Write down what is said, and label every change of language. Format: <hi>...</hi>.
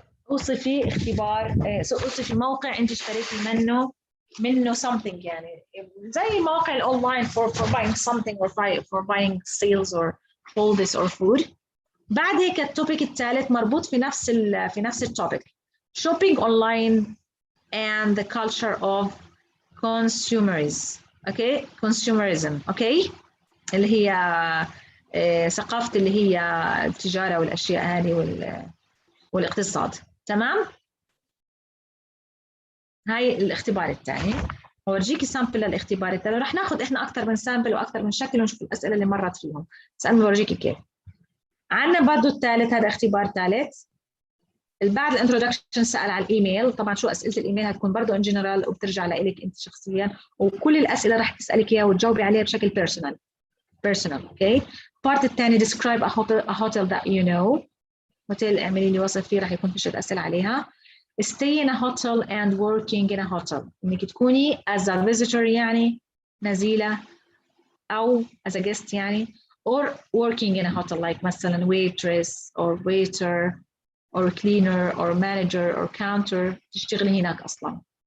<ar>اوصفي اختبار اوصفي موقع انت اشتريتي منه</ar> <en>something</en> <ar>يعني زي مواقع الاونلاين</ar> <en>for buying something or for buying sales or clothes or food.</en> <ar>بعد هيك التوبيك الثالث مربوط في نفس التوبيك</ar> <en>shopping online and the culture of consumerism.</en> <ar>اوكي consumerism اوكي اللي هي ثقافه اللي هي التجاره والاشياء هذه والاقتصاد تمام. هاي الاختبار الثاني اورجيكي سامبل للاختبار الثاني رح ناخذ احنا اكثر من سامبل واكثر من شكل ونشوف الاسئله اللي مرت فيهم بس انا بورجيكي كيف. عندنا برضه الثالث هذا اختبار ثالث. بعد الانترودكشن سال على الايميل. طبعا شو اسئله الايميل هتكون برضه ان جنرال وبترجع لك انت شخصيا وكل الاسئله رح تسالك اياها وتجاوبي عليها بشكل بيرسونال اوكي. البارت الثاني</ar> <en>describe a hotel that you know.</en> <ar>هوتيل اعملي لي وصف فيه رح يكون في شويه اسئله عليها.</ar> <en>stay in a hotel and working in a hotel.</en> <ar>إنك تكوني</ar> <en>as a visitor</en> <ar>يعني نزيلة أو</ar> <en>as a guest يعني or working in a hotel like مثلا waitress or waiter or cleaner or manager or counter</en> <ar>تشتغلي هناك أصلا.</ar>